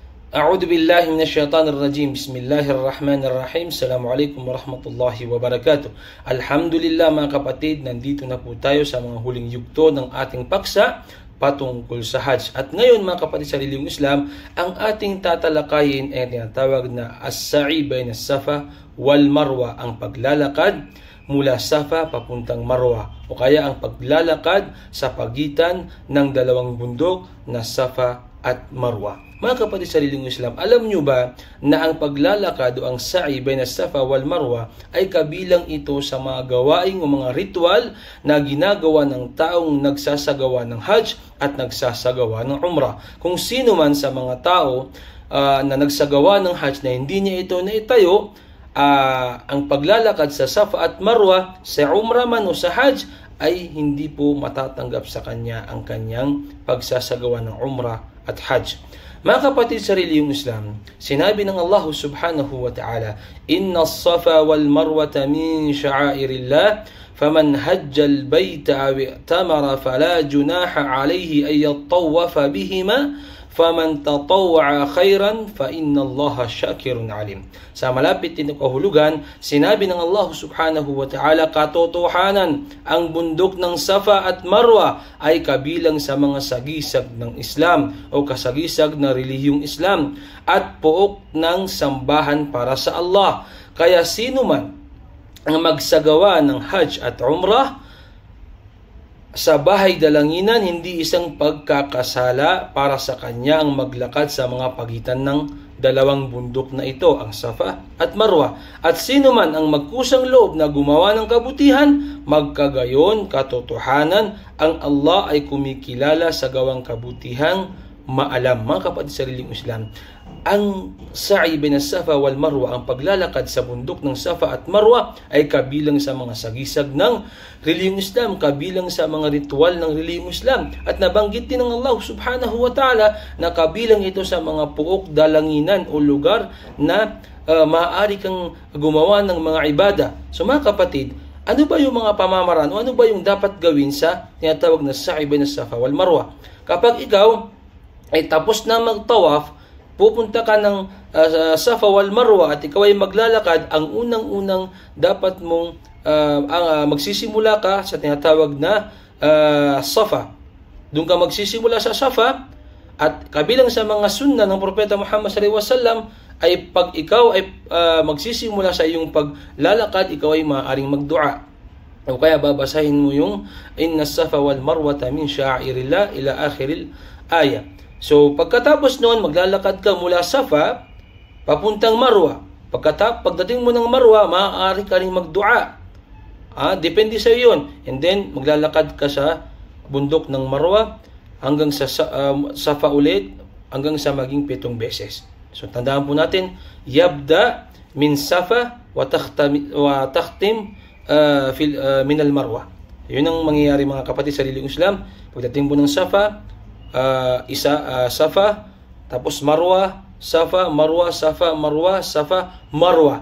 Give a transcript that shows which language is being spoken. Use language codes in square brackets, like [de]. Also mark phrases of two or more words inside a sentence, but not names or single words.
[ar] أعوذ بالله من الشيطان الرجيم. بسم الله الرحمن الرحيم. السلام عليكم ورحمة الله وبركاته. [tl] Alhamdulillah mga kapatid, nandito na po tayo sa mga huling yugto ng ating paksa patungkol sa Hajj. At ngayon mga kapatid sa relihiyong Islam, ang ating tatalakayin ay tinatawag na [ar] السعي بين الصفا والمروة, [tl] ang paglalakad mula Safa papuntang Marwa, o kaya ang paglalakad sa pagitan ng dalawang bundok na Safa at Marwa. Mga kapatid sa relihiyong Islam, alam nyo ba na ang paglalakad o ang [ar] سعي بين الصفا والمروة [tl] ay kabilang ito sa mga gawain o mga ritual na ginagawa ng taong nagsasagawa ng Hajj at nagsasagawa ng Umrah. Kung sino man sa mga tao na nagsagawa ng Hajj na hindi niya ito naitayo, ang paglalakad sa Safa at Marwa, sa Umrah man o sa Hajj, ay hindi po matatanggap sa kanya ang kanyang pagsasagawa ng Umrah at Hajj. Mga kapatid sa relihiyong Islam, sinabi ng Allah [ar] سبحانه وتعالى، إن الصفا والمروة من شعائر الله، فمن حج البيت أو اعتمر فلا جناح عليه أن يطوف بهما، فمن تطوع خيرا فإن الله شاكر عليم. [tl] Sa malapit din kahulugan, sinabi ng Allah [ar] سبحانه وتعالى, [tl] katotohanan, ang bundok ng Safa at Marwa ay kabilang sa mga sagisag ng Islam o kasagisag na relihiyong Islam at pook ng sambahan para sa Allah. Kaya sino man ang magsagawa ng Hajj at Umrah sa bahay dalanginan, hindi isang pagkakasala para sa kanya ang maglakad sa mga pagitan ng dalawang bundok na ito, ang Safa at Marwa. At sino man ang magkusang loob na gumawa ng kabutihan, magkagayon, katotohanan, ang Allah ay kumikilala sa gawang kabutihang maalam. Mga kapatid sa relihiyong Islam, ang [ar] سعي بين الصفا والمروة, [tl] ang paglalakad sa bundok ng Safa at Marwa, ay kabilang sa mga sagisag ng relihiyong Islam, kabilang sa mga ritual ng relihiyong Islam. At nabanggit din ng Allah [ar] سبحانه وتعالى [tl] na kabilang ito sa mga puok dalanginan o lugar na maaari kang gumawa ng mga ibada. So mga kapatid, ano ba yung mga pamamaraan o ano ba yung dapat gawin sa tinatawag na [ar] سعي بين الصفا والمروة? [tl] Kapag ikaw ay tapos na magtawaf, pupunta ka ng Safa wal Marwa at ikaw ay maglalakad, ang unang-unang dapat mong magsisimula ka sa tinatawag na Safa. Doon ka magsisimula sa Safa, at kabilang sa mga sunna ng Propeta Muhammad [ar] صلى الله عليه وسلم [tl] ay pag ikaw ay magsisimula sa iyong paglalakad, ikaw ay maaaring magdua. O kaya babasahin mo yung [ar] إن الصفا والمروة من شعائر الله إلى آخر الآية. [tl] So, pagkatapos noon, maglalakad ka mula Safa, papuntang Marwa. Pagdating mo ng Marwa, maaari ka rin magdua. Depende sa iyo yun. [en] And then, [tl] maglalakad ka sa bundok ng Marwa hanggang sa Safa ulit, hanggang sa maging 7 beses. So, tandaan po natin, [ar] يبدأ من الصفا وتختم من المروة. [tl] Yun ang mangyayari mga kapatid sa relihiyong Islam. Pagdating mo ng Safa, Safa, tapos Marwa, Safa, Marwa, Safa, Marwa, Safa, Marwa.